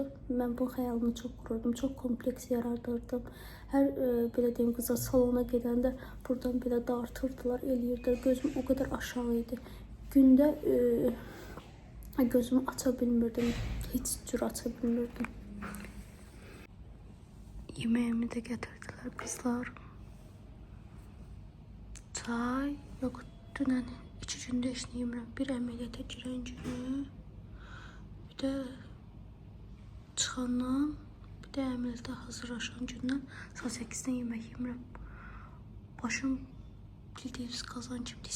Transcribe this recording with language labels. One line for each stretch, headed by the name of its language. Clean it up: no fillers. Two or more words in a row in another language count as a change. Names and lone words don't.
Azerbaijani: Mən bu xəyalımı çox qururdum, çox kompleks yaradırdım. Hər belə deyim, qıza salona gedəndə buradan belə dartırdılar, eləyirdilər. Gözüm o qədər aşağı idi. Gündə gözümü aça bilmirdim, heç cür aça bilmirdim.
Turkish: Yemeğimi de getirdiler kızlar.
Azerbaijani: Çay, yok dünən 2 gündə heç nə yemirəm. Bir əməliyyata girən günü, bir də çıxandan, bir də əməliyyata hazırlaşan gündən saat 8-dən yemək yemirəm. Başım bildiğiniz qazan kimdir.